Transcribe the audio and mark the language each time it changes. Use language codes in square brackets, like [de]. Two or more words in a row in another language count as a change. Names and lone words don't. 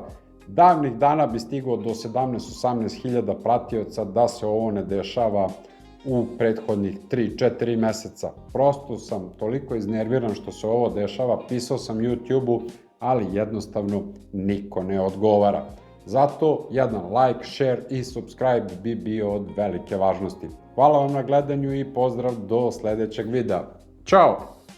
[sr] Davnih dana bi stigao do 17-18 hiljada pratioca da se ovo ne dešava u prethodnih 3-4 meseca. Prosto sam toliko iznerviran što se ovo dešava, pisao sam YouTube-u, ali jednostavno niko ne odgovara. Zato jedan [en] like, share [sr] i subscribe bi bio od velike važnosti. Hvala vam na gledanju i pozdrav do sledećeg videa. Ćao!